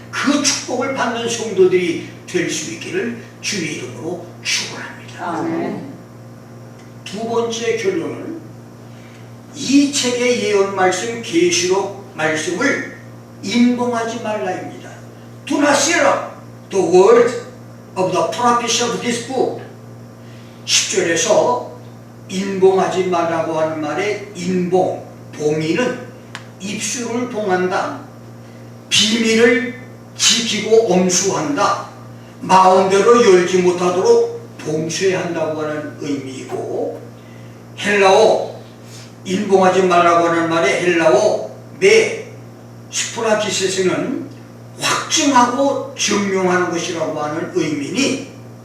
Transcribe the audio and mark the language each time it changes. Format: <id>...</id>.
<ko>그 축복을 받는 성도들이 될 수 있기를 주의 이름으로 축원합니다. 아멘. 두 번째 결론은 이 책의 예언 말씀 계시록 말씀을 인봉하지 말라입니다.</ko> <en>Do not seal up the word of the prophecy of this book.</en> <ko>10절에서 인봉하지 말라고 하는 말에 인봉, 봉인은 입술을 봉한다, 비밀을 지키고 엄수한다, 마음대로 열지 못하도록 봉쇄한다고 하는 의미이고, 헬라어 인봉하지 말라고 하는 말에 헬라어 메 스프라키세스는 확증하고 증명하는 것이라고 하는 의미니,</ko>